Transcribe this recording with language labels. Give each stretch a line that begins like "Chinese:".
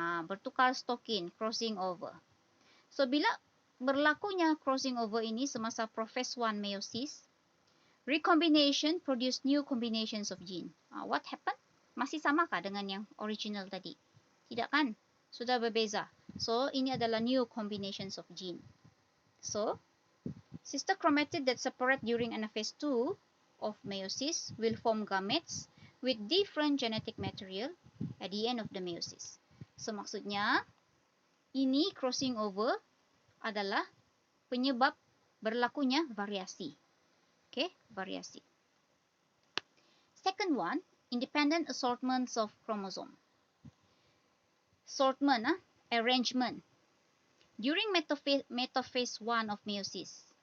Malay: Bertukar stokin,
English: crossing over. So, bila berlakunya crossing over ini semasa prophase 1 meiosis, recombination produce new combinations of gene. What happened?
Malay: Masih samakah dengan yang original tadi? Tidak kan? Sudah berbeza.
English: So,
Malay: ini adalah
English: new combinations of gene. So, sister chromatid that separate during anaphase 2 of meiosis will form gametes with different genetic material at the end of the meiosis.
Malay: So, maksudnya, ini crossing over adalah penyebab berlakunya variasi. Okay, variasi.
English: Second one, independent assortments of chromosome. Assortment, arrangement. During metaphase 1 of meiosis.